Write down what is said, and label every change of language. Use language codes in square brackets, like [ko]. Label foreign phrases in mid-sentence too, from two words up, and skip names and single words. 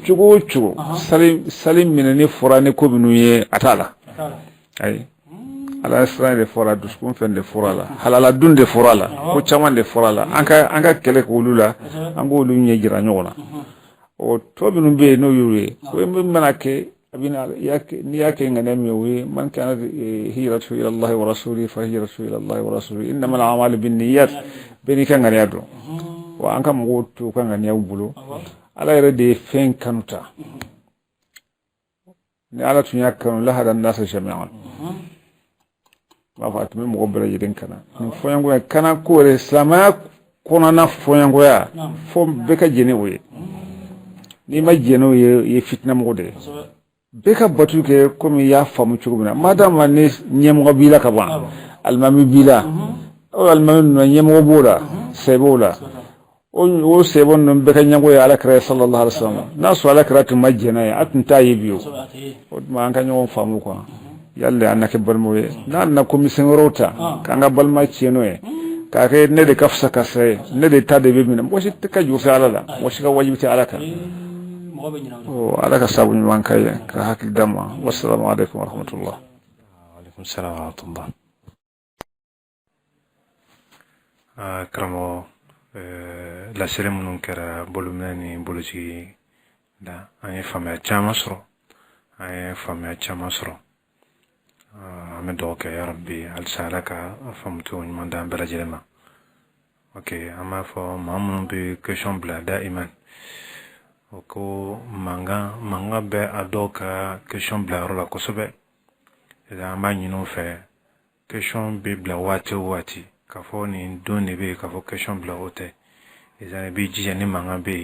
[bm] cogo o cogo sali minɛni fɔra ni ko minnu ye a t'a la ayi ala siran de fɔra dusukun fɛn de fɔra la halala dun de fɔra la ko caman de fɔra la an ka kɛlɛ k'olu la an k'olu ɲɛ jira ɲɔgɔn na o tɔ minnu bɛ yen n'o y'o ye o min mana kɛ n'i y'a kɛ ŋaniya min ye o ye [ar] من كان هجرته إلى الله ورسوله فهجرته إلى الله ورسوله إنما الأعمال بالنيات [bm] bɛɛ n'i ka ŋaniya dɔn wa an ka mɔgɔw to ka ŋaniyaw bolo ala yɛrɛ de ye fɛn kanu ta ni ala tun y'a kanu [ar] لهدى الناس جميعا [bm] b'a fɔ a tun bɛ mɔgɔ bɛɛ lajɛlen kana nin fɔɲɔgɔnya kana ko yɛrɛ silamɛya kɔnɔna fɔɲɔgɔnya fo bɛɛ ka jɛn o ye n'i ma jɛn n'o ye i ye fitinamɔgɔ de ye bɛɛ ka batu kɛ komi i y'a faamu cogo min na madama ni ɲɛmɔgɔ b'i la ka ban alimami b'i la o alimami ninnu ɲɛmɔgɔ b'o la sɛ b'o la o sɛbɛn ninnu bɛɛ ka ɲɛmɔgɔ ye alakira [ar] صلى الله عليه وسلم [bm] n'a sɔrɔ alakira tun ma jɛn n'a ye a tun t'a ye bi o tuma an ka ɲɔgɔn faamu quoi yalla an na kɛ balimaw ye n'an na komisɛn wɛrɛw ta k'an ka balima tiɲɛ n'o ye k'a kɛ ne de ka fisa ka sa ye ne de ta de bɛ minɛ mɔgɔ si tɛ ka juru fɛ ala la mɔgɔ si ka wajibi tɛ ala kan ala ka sabu ɲuman k'a ye ka hakili d'a ma [ar] والسلام عليكم ورحمة الله عليكم السلام ورحمة الله [bm] karamɔgɔ laseli minnu kɛra bolominɛ ni bolocigi la an ye faamuya caman sɔrɔ an bɛ dugawu kɛ yarabi halisa ala ka faamucogo ɲuman d'an bɛɛ lajɛlen ma ok an b'a fɔ maa minnu bɛ question bila daiman o ko mankan bɛ a dɔw ka question bila yɔrɔ la kosɛbɛ an b'a ɲini u fɛ question bɛ bila waati o waati k'a fɔ nin don de bɛ yen k'a fɔ question bila o tɛ i b'i jija ni mankan bɛ